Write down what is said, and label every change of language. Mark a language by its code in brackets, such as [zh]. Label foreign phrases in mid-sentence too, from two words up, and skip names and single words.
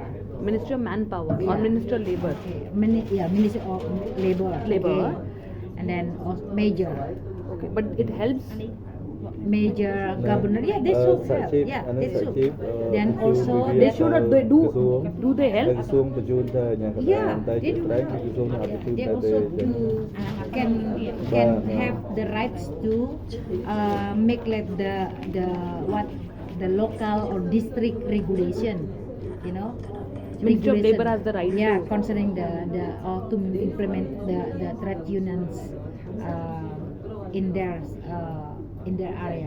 [en] Ministry of Manpower or Yeah. Ministry of Labor? Okay. Ministry of Labor. Labor. Okay. And then also major. Okay, but it helps. Major, governor. Yeah, they should help. Yeah, they should. Then also They should not, they do. Do they help? [km] ក្រសួងបញ្ជូនទៅយ៉ាងកណ្ដាល [en] Yeah, [km] តែ [en] they [km] ជា [en] do. [km] ស្រេចក្រសួងអត់បញ្ជូន [en] They [km] តែ [en] also do can have the rights to make like the what the local or district regulation, you know. Ministry of Regulation. Labor has the right Yeah, to- concerning the or to implement the trade unions in their area.